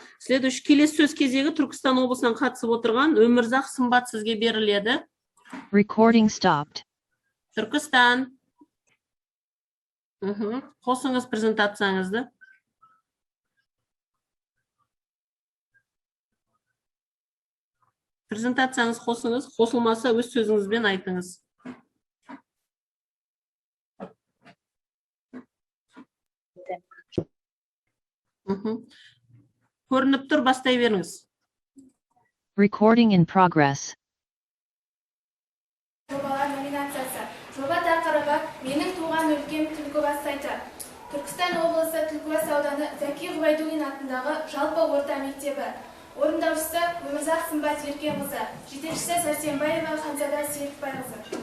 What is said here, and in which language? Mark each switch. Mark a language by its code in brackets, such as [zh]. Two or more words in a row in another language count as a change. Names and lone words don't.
[kk] Следующий келесі сөз кезегі Түркістан облысынан қатысып отырған Өмірзақ Сымбат сізге беріледі. [en] Recording stopped. [kk] Түркістан. Қосыңыз презентацияңызды. Презентацияңыз қосыңыз, қосылмаса өз сөзіңізбен айтыңыз. Көрініп тұр, бастай беріңіз. [en] Recording in progress. [kk] Жобалар номинациясы. Жоба тақырыбы менің туған өлкем Түлкібас сайты. Түркістан облысы Түлкібас ауданы Зәки Ғұбайдуллин атындағы жалпы орта мектебі. Орындаушысы Өмірзақ Сымбат Еркенқызы, жетекшісі Сәрсенбаева Ханзада Серікбайқызы.